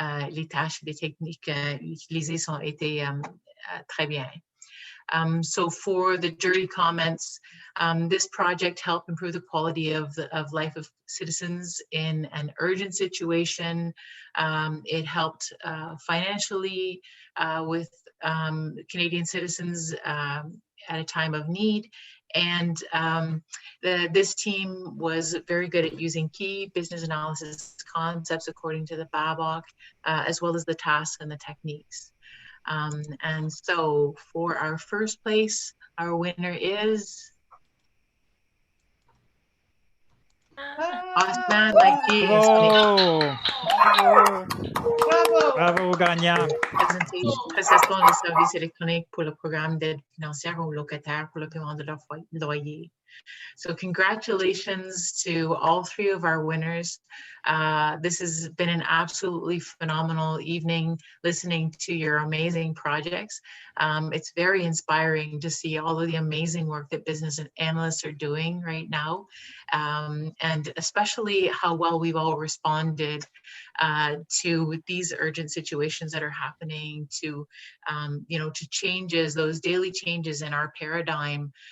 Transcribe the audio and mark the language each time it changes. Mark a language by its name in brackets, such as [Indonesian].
[French] Les tâches et les techniques utilisées ont été très bien. [English] So for the jury comments, this project helped improve the quality of life of citizens in an urgent situation. It helped financially with Canadian citizens at a time of need. And this team was very good at using key business analysis concepts according to the BABOC, as well as the tasks and the techniques. And so for our first place, our winner is Osman Laiki. [French] Bravo, gagnant. Prestation de services électroniques pour le programme d'aide financière aux locataires pour le paiement de leur loyer. [English] So congratulations to all three of our winners. This has been an absolutely phenomenal evening listening to your amazing projects. It's very inspiring to see all of the amazing work that business analysts are doing right now, and especially how well we've all responded to these urgent situations that are happening, to to changes, those daily changes in our paradigm.